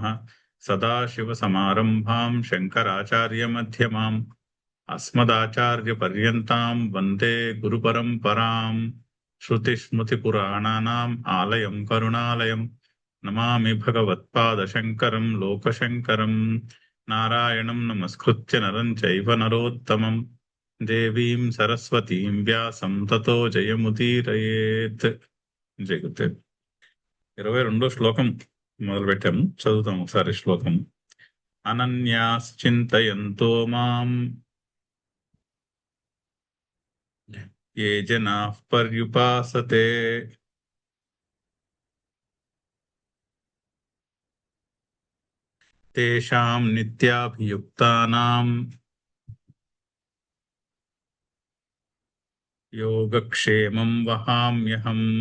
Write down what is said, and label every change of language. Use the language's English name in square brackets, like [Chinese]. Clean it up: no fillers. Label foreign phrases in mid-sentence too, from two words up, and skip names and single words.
[Sanskrit] सदाशिवसमारम्भां शङ्कराचार्यमध्यमाम् अस्मदाचार्यपर्यन्तां वन्दे गुरुपरम्पराम्। श्रुतिस्मृतिपुराणानाम् आलयं करुणालयम् नमामि भगवत्पादशङ्करं लोकशङ्करं। नारायणं नमस्कृत्य नरं चैव नरोत्तमं देवीं सरस्वतीं व्यासं ततो జయముదీరయేత్. [Telugu] జయగుతే 22వ శ్లోకం మొదలు పెట్టాము, చదువుతాం ఒకసారి శ్లోకం. [Sanskrit] అనన్యాశ్చింతయంతో మాం ఏ జనాః పర్యుపాసతే తేషాం నిత్యాభియుక్తానాం యోగక్షేమం వహామ్యహం.